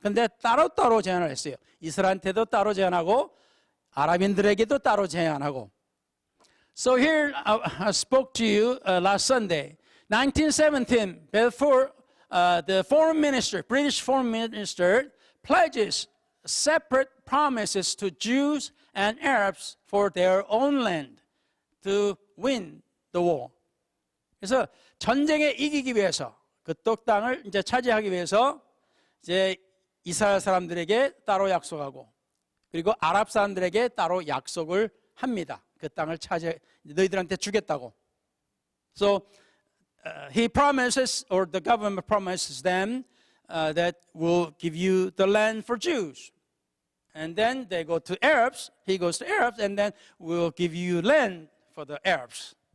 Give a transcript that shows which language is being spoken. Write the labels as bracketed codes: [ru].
[ko] 근데 따로따로 제안을 했어요. 이스라엘한테도 따로 제안하고 아랍인들에게도 따로 제안하고. [en] So here I spoke to you last Sunday. 1917, Balfour, the foreign minister, British foreign minister, pledges separate promises to Jews and Arabs for their own land to win the war. [ko] 그래서 전쟁에 이기기 위해서 그쪽 땅을 이제 차지하기 위해서 이제 이스라엘 사람들에게 따로 약속하고 그리고 아랍 사람들에게 따로 약속을 합니다. 그 땅을 너희들한테 주겠다고. [en] So he promises, or the government promises them that we'll give you the land for Jews. And then they go to Arabs, he goes to Arabs, and then we'll give you land for the Arabs.